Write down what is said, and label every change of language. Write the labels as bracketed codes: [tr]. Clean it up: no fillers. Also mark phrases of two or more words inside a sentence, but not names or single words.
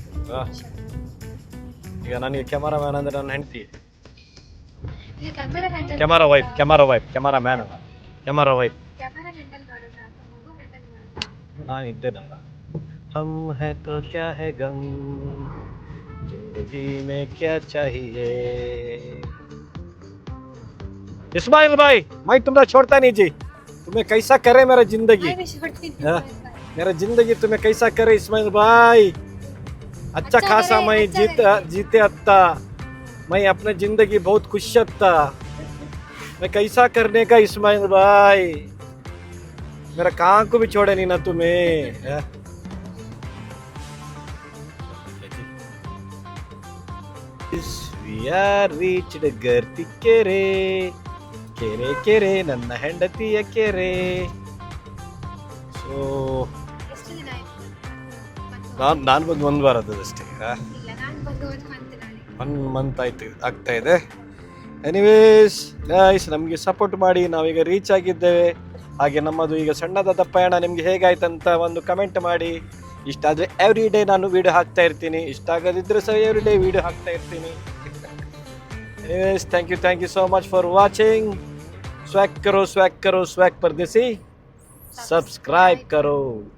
[kn] ಈಗ ನನಗೆ ಕ್ಯಾಮರಾಮ್ಯಾನ್ ಅಂದರೆ ನನ್ನ ಹೆಂಡತಿ. [en] camera wife cameraman camera wife ನಾನಿದ್ದೇನಲ್ಲ. [hi] हम है तो क्या है ग़म, ज़िंदगी में क्या चाहिए. इस्माइल भाई, मैं तुम्हारा छोड़ता नहीं जी. तुम्हें कैसा करे मेरा जिंदगी, मेरा जिंदगी तुम्हें कैसा करे इस्माइल भाई. अच्छा खासा मैं जीते अत्ता. मैं अपने जिंदगी बहुत खुश था. मैं कैसा करने का इस्माइल भाई. मेरा कहाँ को भी छोड़े नहीं ना तुम्हें. [en] We are reached ಗರ್ತಿ ಕೆರೆ. [kn] ಕೆರೆ ಕೆರೆ ನನ್ನ ಹೆಂಡತಿಯ ಕೆರೆ. ಸೊ ನಾನು ಬಂದು 1 ವಾರ ಆದದಷ್ಟೇ. 1 ಮಂತ್ ಆಗ್ತಾ ಇದೆ. [en] anyways guys, [kn] ನಮಗೆ ಸಪೋರ್ಟ್ ಮಾಡಿ. ನಾವೀಗ ರೀಚ್ ಆಗಿದ್ದೇವೆ. ಹಾಗೆ ನಮ್ಮದು ಈಗ ಸಣ್ಣದಾದ ಪಯಣ ನಿಮಗೆ ಹೇಗಾಯ್ತಂತ ಒಂದು ಕಮೆಂಟ್ ಮಾಡಿ. ಇಷ್ಟ ಆದರೆ [en] every day [kn] ನಾನು ವಿಡಿಯೋ ಹಾಕ್ತಾ ಇರ್ತೀನಿ, ಇಷ್ಟ ಆಗದಿದ್ದರೆ ಸಹ [en] every day [kn] ವಿಡಿಯೋ ಹಾಕ್ತಾ ಇರ್ತೀನಿ. ಎನಿವೇಸ್, [en] thank you so much for watching. [hi] स्वैग करो स्वैग परदेसी, सब्सक्राइब करो.